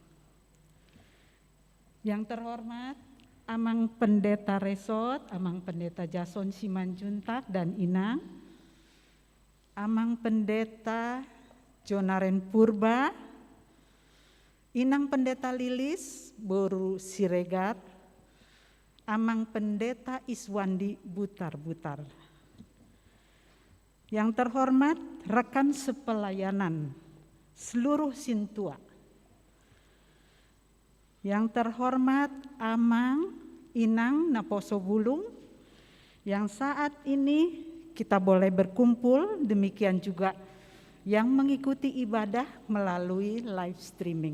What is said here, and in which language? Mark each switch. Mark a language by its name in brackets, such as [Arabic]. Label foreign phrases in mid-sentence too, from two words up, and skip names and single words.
[Indonesian] Yang terhormat Amang Pendeta Resot, Amang Pendeta Jason Simanjuntak dan Inang, Amang Pendeta Jonaren Purba, Inang Pendeta Lilis Boru Siregar, Amang Pendeta Iswandi Butar-Butar. Yang terhormat rekan sepelayanan seluruh Sintua. Yang terhormat Amang Inang Naposo Bulung, yang saat ini kita boleh berkumpul, demikian juga yang mengikuti ibadah melalui [English] live streaming.